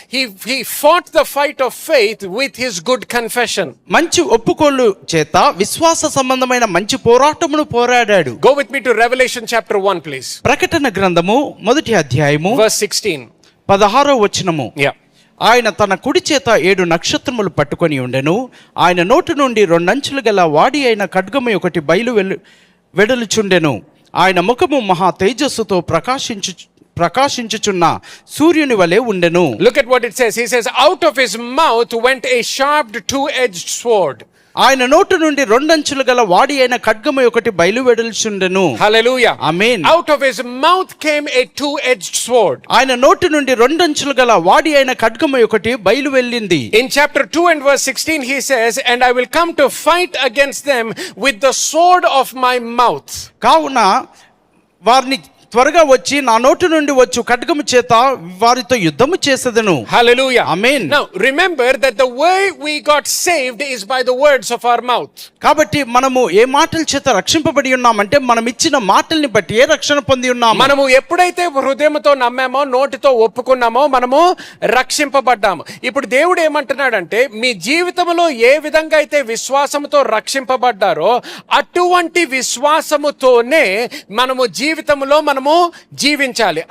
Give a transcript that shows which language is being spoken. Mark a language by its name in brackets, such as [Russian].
[English] He fought the fight of faith with his good confession. [Telugu] మంచి ఒప్పుకోలు చేత విశ్వాస సంబంధమైన మంచి పోరాటమును పోరాడాడు. [English] Go with me to Revelation chapter 1 please. [Telugu] ప్రకటన గ్రంథము 1వ అధ్యాయము [English] verse 16. [Telugu] 16వ వచనము. ఆయన తన కుడి చేత 7 నక్షత్రములు పట్టుకొని ఉండెను. ఆయన నోటి నుండి 2 అంచులు గల వాడి అయిన ఖడ్గము ఒకటి వెడలుచుండెను. ఆయన ముఖము మహా తేజస్సుతో ప్రకాశించుచున్న సూర్యుని వలె ఉండెను. [English] Look at what it says. He says, out of his mouth went a sharp two-edged sword. [Telugu] ఆయన నోటి నుండి 2 అంచులు గల వాడి అయిన ఖడ్గము ఒకటి వెడలుచుండెను. హల్లెలూయా. ఆమేన్. [English] Out of his mouth came a two-edged sword. [Telugu] ఆయన నోటి నుండి 2 అంచులు గల వాడి అయిన ఖడ్గము ఒకటి వెళ్ళింది. [English] In chapter 2 and verse 16 he says, and I will come to fight against them with the sword of my mouth. [Telugu] కావున వారిని త్వరగా వచ్చి నా నోటి నుండి వచ్చు ఖడ్గము చేత వారితో యుద్ధము చేసేదను. హల్లెలూయా. ఆమేన్. [English] Now remember that the way we got saved is by the words of our mouth. [Telugu] కాబట్టి మనము ఏ మాటల చేత రక్షింపబడి ఉన్నామంటే మనం ఇచ్చిన మాటల్ని బట్టి ఏ రక్షణ పొంది ఉన్నాము. మనము ఎప్పుడైతే హృదయంతో నమ్మామో, నోటితో ఒప్పుకున్నామో మనము రక్షింపబడ్డాము. ఇప్పుడు దేవుడు ఏమంటున్నాడంటే, మీ జీవితంలో ఏ విధంగా అయితే విశ్వాసముతో రక్షింపబడ్డారో అటువంటి విశ్వాసముతోనే మనము జీవితంలో మనము జీవించాలి.